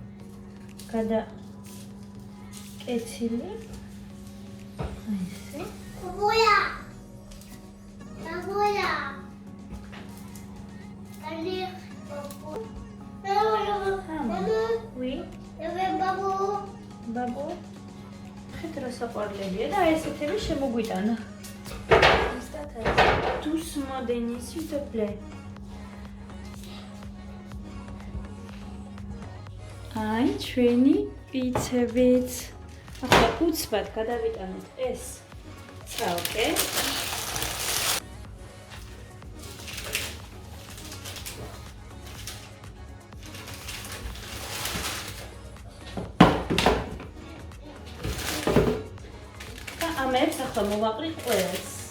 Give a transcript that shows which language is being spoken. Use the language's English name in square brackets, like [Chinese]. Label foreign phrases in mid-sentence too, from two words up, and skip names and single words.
[Georgian] გადაკეცილი აი ესე ბაბუია ბაბუია კანი ბაბუ Oui. Babu. ხეთ რა საყვარლებია და ესეთები შემოგვიტანა. [French] Doucement Denis, s'il te plaît. [Georgian] აი, ჩვენი პიცებიც. ახლა უცბად გადავიტანოთ ეს ცალკე. და ამებს ახლა მოვაყრით ყველას.